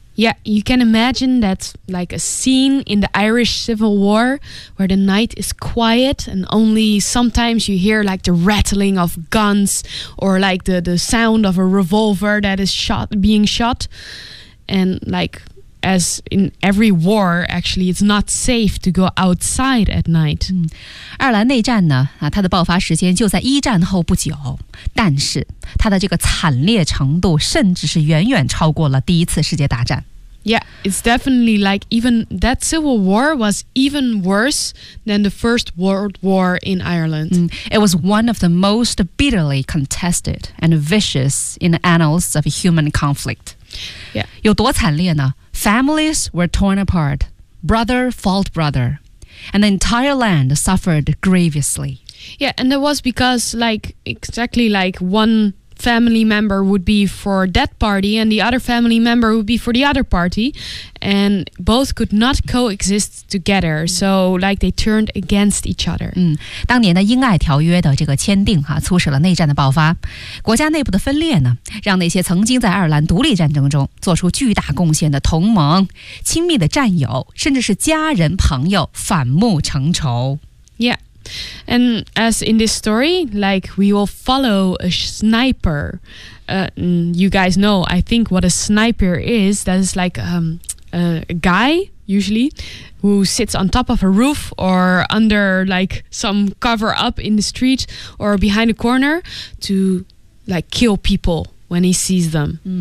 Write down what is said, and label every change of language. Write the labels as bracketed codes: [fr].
[en] Yeah, you can imagine that's like a scene in the Irish Civil War where the night is quiet and only sometimes you hear like the rattling of guns or like the sound of a revolver that is being shot. And like... As in every war, actually, it's not safe to go outside at night. [zh] 爱尔兰内战呢，它的爆发时间就在一战后不久，但是它的这个惨烈程度甚至是远远超过了第一次世界大战。 [en] Yeah, it's definitely like even that civil war was even worse than the First World War in Ireland. It was one of the most bitterly contested and vicious in the annals of human conflict. Yeah. [zh] 有多惨烈呢？ [en] Families were torn apart, brother fought brother, and the entire land suffered grievously. Yeah, and it was because, like, exactly like one family member would be for that party and the other family member would be for the other party, and both could not coexist together, so like they turned against each other. [zh] 当年的英爱条约的这个签订促使了内战的爆发，国家内部的分裂呢，让那些曾经在爱尔兰独立战争中做出巨大贡献的同盟、亲密的战友，甚至是家人、朋友反目成仇。 [en] Yeah. And as in this story, like, we will follow a sniper. You guys know, I think, what a sniper is. That is like a guy, usually, who sits on top of a roof or under, like, some cover up in the street or behind a corner to, like, kill people when he sees them.